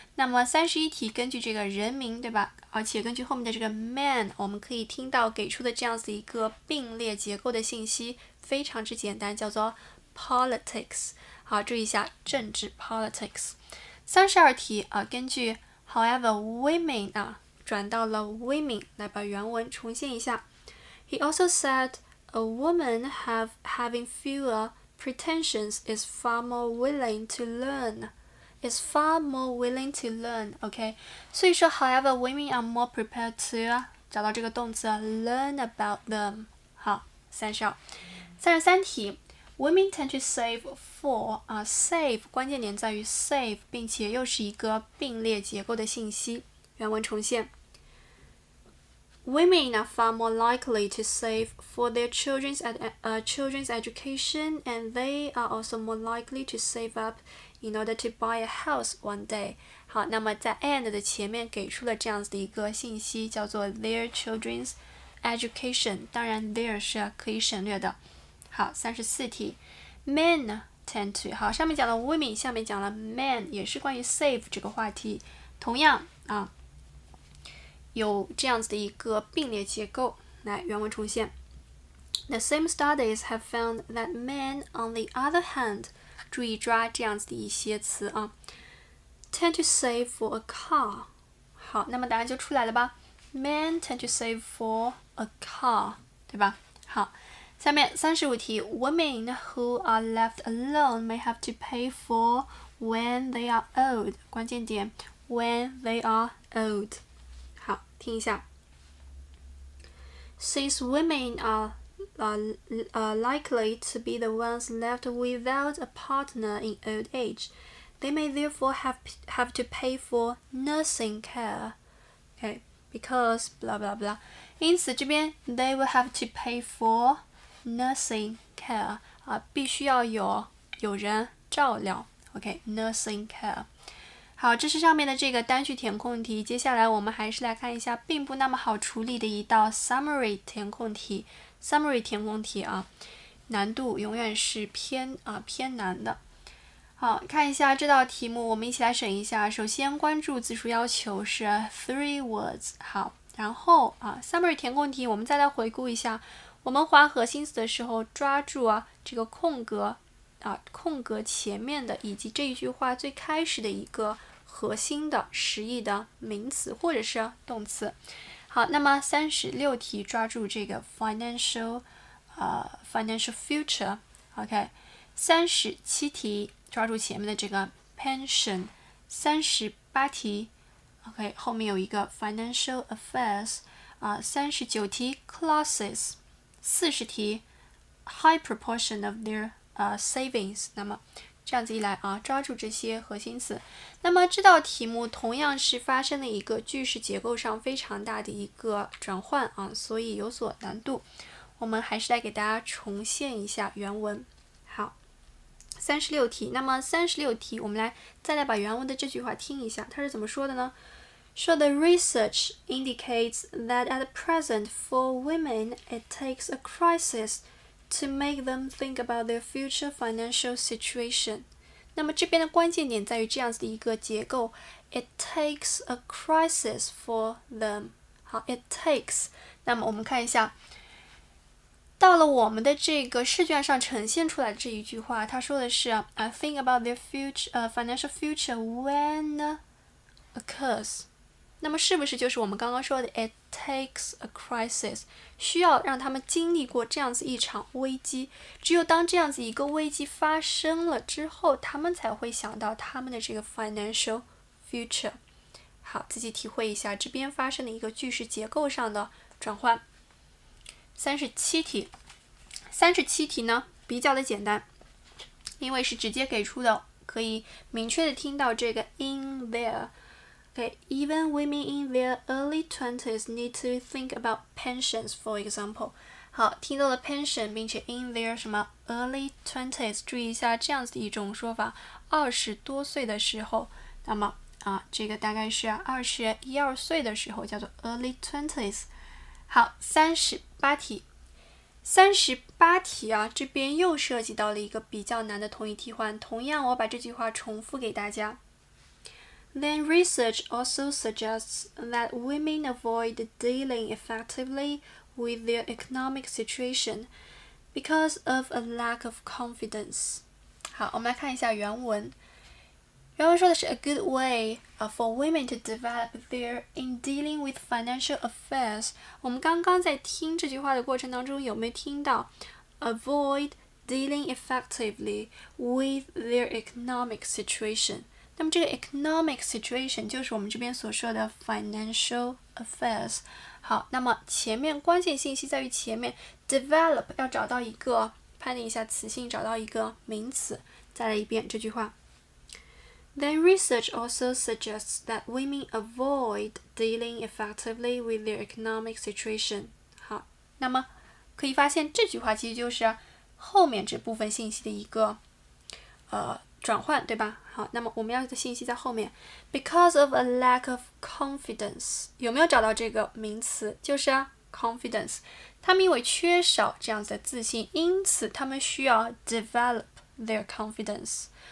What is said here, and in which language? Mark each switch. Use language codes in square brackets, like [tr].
[zh] 那么31题根据这个人名，对吧？而且根据后面的这个 man， 我们可以听到给出的这样子一个并列结构的信息，非常之简单，叫做 politics。好，注意一下政治 politics。32题根据 [en] however women [zh] 转到了 women， 来把原文重现一下。 [en] He also said a woman having fewer pretensions is far more willing to learn. Is far more willing to learn. OK， [zh] 所以说 [en] however women are more prepared to [zh] 找到这个动词 [en] learn about them。 [zh] 好，32。33题。 [en] Women tend to save for save [zh] 关键点在于 save， 并且又是一个并列结构的信息。原文重现。 [en] Women are far more likely to save for their children's education, and they are also more likely to save up in order to buy a house one day. [zh] 好，那么在 and 的前面给出了这样子的一个信息，叫做 [en] their children's education。 [zh] 当然 their 是可以省略的。好，34题 ， [en] men tend to [zh] 好，上面讲了 women， 下面讲了 men， 也是关于 save 这个话题，同样有这样子的一个并列结构。来，原文重现。 [en] The same studies have found that men, on the other hand， [zh] 注意抓这样子的一些词 [en] tend to save for a car。 [zh] 好，那么答案就出来了吧 ？ [en] Men tend to save for a car， [zh] 对吧？好。下面35题 [en] ，Women who are left alone may have to pay for when they are old。 [zh] 关键点 when they are old。好，听一下。 [en] Since women are likely to be the ones left without a partner in old age, they may therefore have to pay for nursing care. Okay, because blah blah blah. [zh] 因此这边 [en] they will have to pay for nursing care [zh] 必须要有人照料 OK nursing care 好，这是上面的这个单句填空题，接下来我们还是来看一下并不那么好处理的一道 summary 填空题。 summary 填空题难度永远是偏难的。好，看一下这道题目，我们一起来审一下。首先关注字数要求是 3 words。好，然后summary 填空题，我们再来回顾一下。我们划核心词的时候，抓住这个空格前面的以及这一句话最开始的一个核心的实义的名词或者是动词。好，那么36题抓住这个 financial future。 OK， 37题抓住前面的这个 pension。 38题 OK， 后面有一个 financial affairs。 [en] 39题 classes。40题 high proportion of their savings。 [zh] 那么这样子一来抓住这些核心词。那么这道题目同样是发生了一个句式结构上非常大的一个转换所以有所难度。我们还是来给大家重现一下原文。好，36题。那么36题，我们再来把原文的这句话听一下，它是怎么说的呢？说 [en] The research indicates that at present for women it takes a crisis to make them think about their future financial situation。 [zh] 那么这边的关键点在于这样子的一个结构 [en] It takes a crisis for them。 [zh] 好 It takes， 那么我们看一下到了我们的这个试卷上呈现出来的这一句话，他说的是 [en] I think about their financial future when occurs。 [zh] 那么是不是就是我们刚刚说的 [en] It takes a crisis， [zh] 需要让他们经历过这样子一场危机，只有当这样子一个危机发生了之后，他们才会想到他们的这个 financial future。好，自己体会一下这边发生的一个句式结构上的转换。 37题。 37题呢比较的简单，因为是直接给出的，可以明确的听到这个 in there。 [en] Okay, even women in their early 20s need to think about pensions, for example。 [zh] 好，听到了 pension， 并且 in their 什么 early 20s， 注意一下这样子的一种说法，20多岁的时候，那么这个大概是21、22岁的时候，叫做 early 20s。好，38题。38题这边又涉及到了一个比较难的同义替换，同样我把这句话重复给大家。 [en] Then research also suggests that women avoid dealing effectively with their economic situation because of a lack of confidence。 [zh] 好，我们来看一下原文。原文说的是 [en] A good way for women to develop their in dealing with financial affairs。 [zh] 我们刚刚在听这句话的过程当中，有没有听到 [en] avoid dealing effectively with their economic situation？ [zh] 那么这个 economic situation 就是我们这边所说的 financial affairs。好，那么前面关键信息在于前面 develop 要找到一个判定一下词性，找到一个名词。再来一遍这句话。 [en] Then research also suggests that women avoid dealing effectively with their economic situation。 [zh] 好，那么可以发现这句话其实就是后面这部分信息的一个转换，对吧？好，那么我们要的信息在后面 [en] because of a lack of confidence， [zh] 有没有找到这个名词？就是 confidence， 他们因为缺少这样子的自信，因此他们需要 develop their confidence。